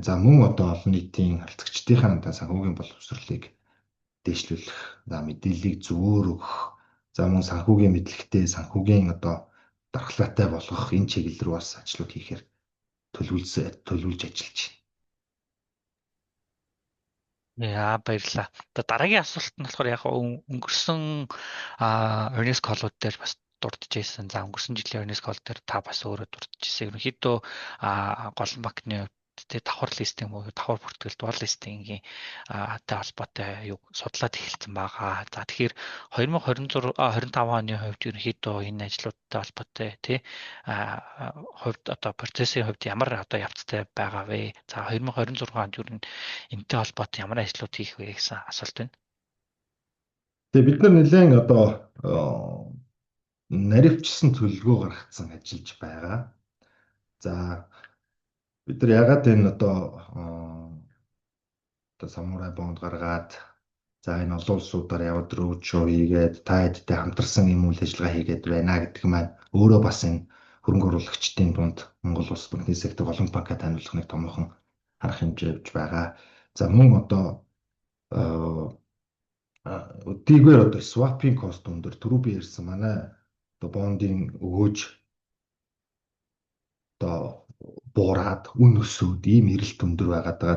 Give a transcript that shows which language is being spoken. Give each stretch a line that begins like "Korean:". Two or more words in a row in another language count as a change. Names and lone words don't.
Mongolian: За мөн одоо олон нийтийн харилцагчдын санхүүгийн боловсролыг дэвшлүүлэх, мэдээллийг зөвөр өгөх, за мөн санхүүгийн мэдлэгтэй, санхүүгийн одоо дархлаатай болгох энэ чиглэл рүү бас ажлууд хийхээр төлөвлөж ажиллаж байна. Баярлалаа. Дараагийн асуулт нь болохоор яг өнгөрсөн
English: earnings call-
Mongolian: ууд дээр бас дурдж байсан. За өнгөрсөн жилийн
English: earnings call
Mongolian: дээр та бас өөрөө дурдж байсан. Ерөнхийдөө Голлон банкны давхар листинг буюу давхар бүртгэл
English: dual listing
Mongolian: тай холбоотой юу судлаад эхэлсэн байгаа. За тэгэхээр 2025 оны хувьд ерөнхийдөө энэ ажлуудтай холбоотой хувьд одоо процессын хувьд ямар одоо явцтай байгаа вэ? За 2026 онд ер нь энэтэй холбоотой ямар ажлууд хийх вэ гэсэн асуулт байна. Тэгээ бид нар нэлээд одоо наривчсан төлөвлөгөө гаргацсан ажиллаж байгаа. За бид нар ягаад энэ одоо самурай бонд гаргаад за энэ олон улсуудаар яваад
English: road show
Mongolian: хийгээд та хэдтэй хамтарсан юм үйл ажиллагаа хийгээд байна гэдэг маань өөрөө бас энэ хөрөнгө оруулагчдын дунд Монгол улс банкны сектор Голланд банкаа таниулах нэг томоохон харах хэмжээ явж байгаа. За мөн одоо өдийгээр одоо
English: swap-ийн cost
Mongolian: өндөр түрүү би ярьсан манай одоо бондын өгөөж одоо буураад үн өсөөд ийм эрэлт өндөр байгаад байгаа.